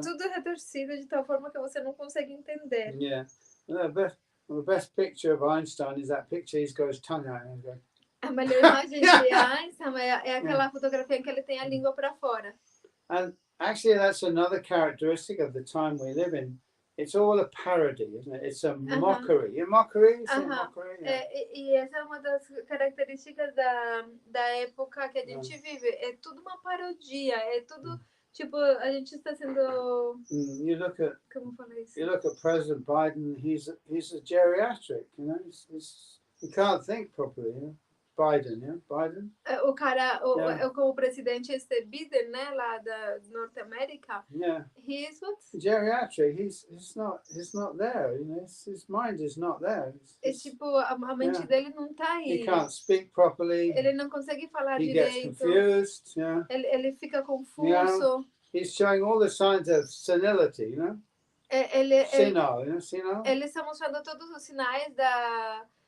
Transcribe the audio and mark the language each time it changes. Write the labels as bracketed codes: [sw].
[pt] Tudo retorcido de tal forma que você não consegue entender. [en] yeah. The best picture of Einstein is that picture he's got his tongue out and he's going. [pt] A melhor imagem de Einstein é aquela fotografia em que ele tem a língua para fora. [en] And actually, that's another characteristic of the time we live in. It's all a parody, isn't it? It's a mockery. A mockery? Is it mockery? Yeah. [pt] E essa é uma das características da época que a gente vive. É tudo uma parodia. É tudo, tipo, a gente está sendo... [en] You look at... [pt] Como falar isso? [en] You look at President Biden, he's a geriatric, you know. He can't think properly, you know. Biden, yeah? Biden? [pt] O cara, o presidente Biden, né, lá da Norte América. [en] Yeah. He is what? Geriatric. He's not there, you know. His mind is not there. [pt] É tipo, a mente dele não tá aí. [en] He can't speak properly. [pt] Ele não consegue falar [en] he [pt] direito. [en] Gets confused, yeah. [pt] Ele fica confuso. [en] Yeah. He's showing all the signs of senility, you know. Senile, you know, senile. Ele [pt] está mostrando todos os sinais da